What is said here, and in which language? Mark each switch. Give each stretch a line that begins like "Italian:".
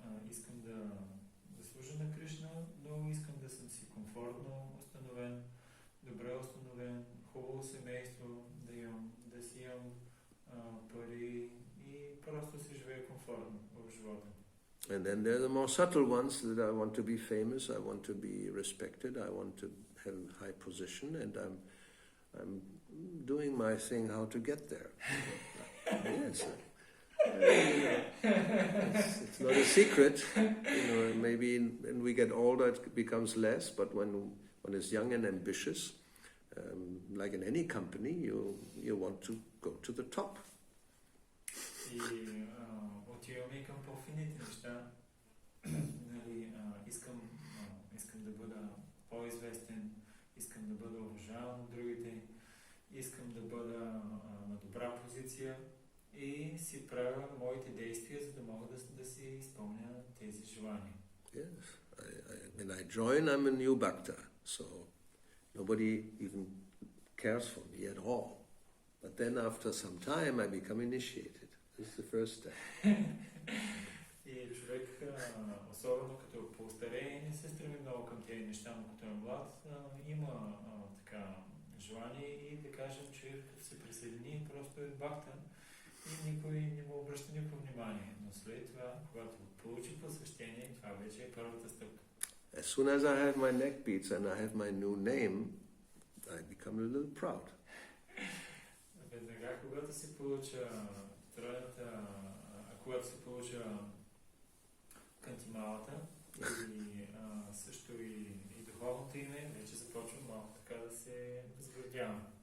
Bulgarian: Искам да служа на Кришна, но искам да съм си комфортно установен, добре установен, хубаво семейство, да си имам пари и просто си живея комфортно в живота.
English: And then there are the more subtle ones that I want to be famous, I want to be respected, I want to have a high position, and I'm doing my thing how to get there. Yes. It's not a secret. Maybe when we get older it becomes less, but when one is young and ambitious, like in any company, you want to go to the top.
Bulgarian: И отиваме и към по-фините неща. Нали, искам да бъда по-известен, искам да бъда уважаван от другите, искам да бъда на добра позиция и си правя моите действия, за да мога да си изпълня тези желания.
English: Yes, when I join, I'm a new bhakta, so nobody even cares for me at all. But then after some time, I become initiated. This is the first step.
Bulgarian: И човек, особено като по-старее, не се стреми много към тези неща, но като е млад, има така желание и да кажем, че като се присъедини, просто е бхакта и никой не му обръща никакво внимание. Но след това, когато получи посвещение, това вече е първата стъпка.
English: As soon as I have my neck beads and I have my new name, I become a little proud.
Bulgarian: Веднага, когато се получа тройната, когато се получа кантималата и също и духовното име, вече започвам малко така да се сгордявам.